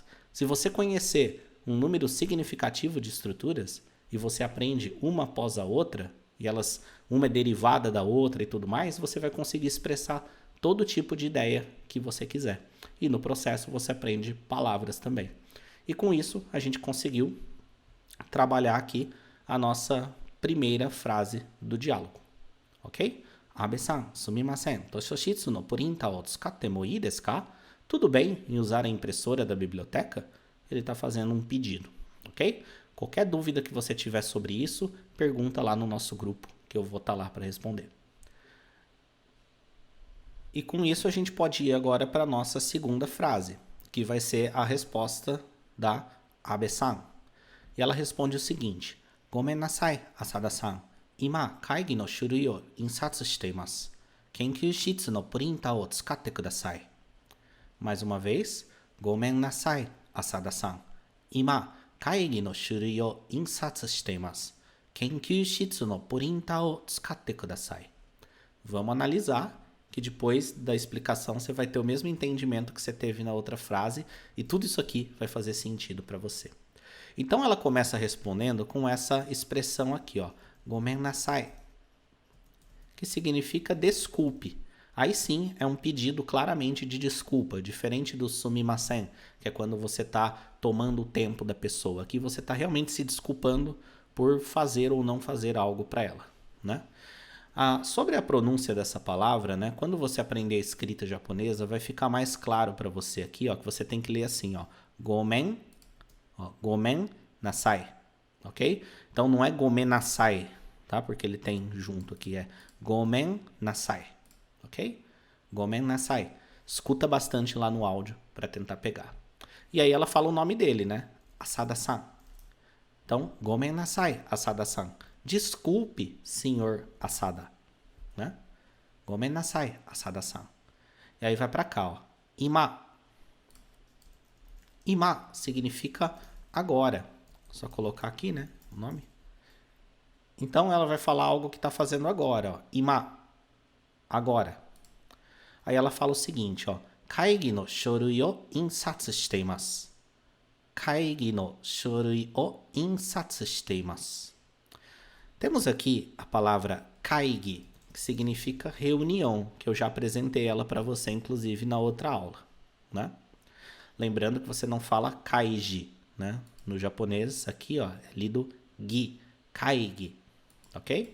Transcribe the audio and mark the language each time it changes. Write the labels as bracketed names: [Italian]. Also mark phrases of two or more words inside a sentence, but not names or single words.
[Portuguese] Se você conhecer um número significativo de estruturas e você aprende uma após a outra, e elas, uma é derivada da outra e tudo mais, você vai conseguir expressar todo tipo de ideia que você quiser. E no processo você aprende palavras também. E com isso a gente conseguiu trabalhar aqui a nossa primeira frase do diálogo. [Japanese] Ok? 阿部さん、すみません、図書室のプリンタを使ってもいいですか? [Portuguese] Tudo bem em usar a impressora da biblioteca? Ele está fazendo um pedido. Ok? Qualquer dúvida que você tiver sobre isso, pergunta lá no nosso grupo, que eu vou estar lá para responder. E com isso a gente pode ir agora para a nossa segunda frase, que vai ser a resposta da Abe-san. E ela responde o seguinte: [Japanese] ごめんなさい, Asada-san. 今、会議の種類を印刷しています. 研究室のプリンタを使ってください. [Portuguese] Mais uma vez, [Japanese] ごめんなさい, Asada-san. 今、会議の種類を印刷しています. 研究室のプリンタを使ってください. [Portuguese] Vamos analisar que depois da explicação você vai ter o mesmo entendimento que você teve na outra frase e tudo isso aqui vai fazer sentido para você. Então ela começa respondendo com essa expressão aqui, ó, [Japanese] ごめんなさい, [Portuguese] que significa desculpe. Aí sim é um pedido claramente de desculpa, diferente do sumimasen, que é quando você está tomando o tempo da pessoa. Aqui você está realmente se desculpando por fazer ou não fazer algo para ela, né? Sobre a pronúncia dessa palavra, né, quando você aprender a escrita japonesa, vai ficar mais claro para você aqui, ó, que você tem que ler assim, ó, [Japanese] ごめん、ごめんなさい, [Portuguese] ok? Então não é [Japanese] ごめんなさい, [Portuguese] tá? Porque ele tem junto aqui, é [Japanese] ごめんなさい, [Portuguese] ok? [Japanese] ごめんなさい. [Portuguese] Escuta bastante lá no áudio para tentar pegar. E aí ela fala o nome dele, né? Asada-san. Então, [Japanese] ごめんなさい、浅田さん. [Portuguese] Desculpe, senhor Asada, né? [Japanese] ごめんなさい、浅田さん. [Portuguese] E aí vai para cá, ó. Ima. Ima significa agora. Só colocar aqui, né, o nome. Então ela vai falar algo que está fazendo agora, ó. Ima. Agora. Aí ela fala o seguinte, ó. [Japanese] 会議の書類を印刷しています. 会議の書類を印刷しています. [Portuguese] Temos aqui a palavra kaigi, que significa reunião, que eu já apresentei ela para você, inclusive, na outra aula, né? Lembrando que você não fala kaiji, né? No japonês, aqui, ó, é lido gi, kaigi, ok?